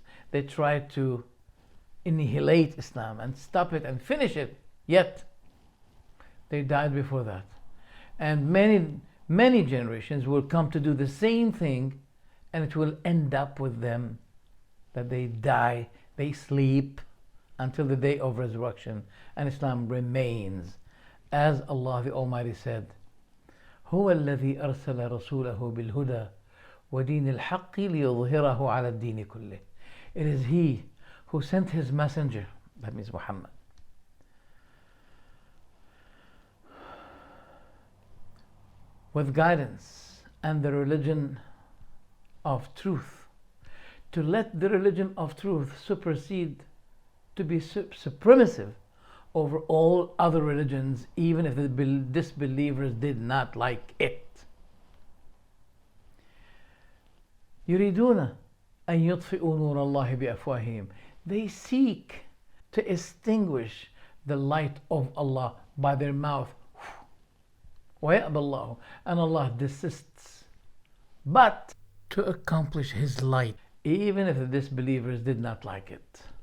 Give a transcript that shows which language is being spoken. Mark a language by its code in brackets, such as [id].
[en] they try to annihilate Islam and stop it and finish it, yet they died before that. And many generations will come to do the same thing, and it will end up with them that they die, they sleep until the day of resurrection, and Islam remains. As Allah the Almighty said, [ar] هو الذي أرسل رسوله بالهدى ودين الحق ليظهره على الدين كله. [en] It is He who sent His messenger, that means Muhammad, with guidance and the religion of truth, to let the religion of truth supersede, to be supremative over all other religions, even if the disbelievers did not like it. [ar] يريدون أن يطفئوا نور الله بأفواههم. [en] They seek to extinguish the light of Allah by their mouth. [ar] وَيَأْبَى اللَّهُ, [en] and Allah desists. But to accomplish His light, even if the disbelievers did not like it.